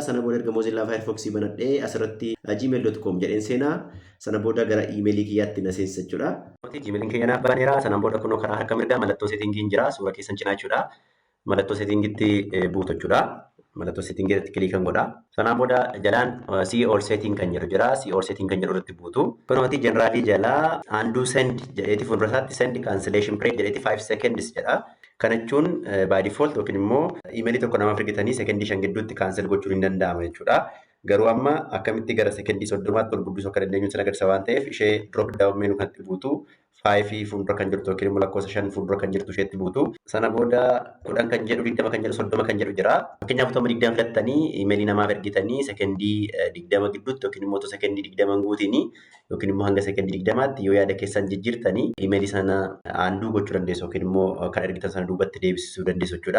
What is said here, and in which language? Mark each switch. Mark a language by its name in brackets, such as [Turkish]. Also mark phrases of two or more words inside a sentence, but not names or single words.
[Oromo] Sana booda erga Mozilla Firefox banadhee asirratti gmail.com jedheen seenaa. Sana booda gara emailii kiyyaatti na seensa jechuudha. Gmailiin kiyya naaf baneera. Sana booda kunoo karaa harka mirgaa mallattoo seetingiin jira. Suura keessan cinaa jechuudha. Mallattoo seetingiitti buutu jechuudha. Mallattoo seetingii irratti kiliikan godha. Sanaan booda jalaan [English] see all setting [Oromo] kan jedhu jira. [English] See all setting [Oromo] kan jedhu irratti buutu. Kunuuti generaalii jalaa [English] undo send [Oromo] jedheeti fuuldura isaatti [English] send cancellation period [Oromo] jedheeti [English] 5 seconds [Oromo] jedha. Kana jechuun [English] by default [Oromo] yookiin immoo emailii tokko namaaf ergitanii sekendii 5 gidduutti kaansel gochuun hin danda'amu jechuudha. Garuu amma akkamitti gara sekendii 30tti ol guddisuu akka dandeenyu sin agarsiisa waan ta'eef ishee [English] drop down menu [Oromo] kanatti buutu 5 fuuldura kan jirtu yookiin immoo lakkoofsa 5 fuuldura kan jirtu isheetti buutu. Sana booda 10 kan jedhu 20 kan jedhu 30 kan jedhu jira. Fakkeenyaaf utuma 20 filattanii emailii namaaf ergitanii sekendii 20 gidduutti yookiin immoo sekendii 20 guutini yookiin immoo hanga sekendii 20tti yoo yaada keessan jijjiirtanii emailii sana aanduu gochuu dandeessu yookiin immoo kan ergitan sana duubatti deebisuu dandeessu jechuudha.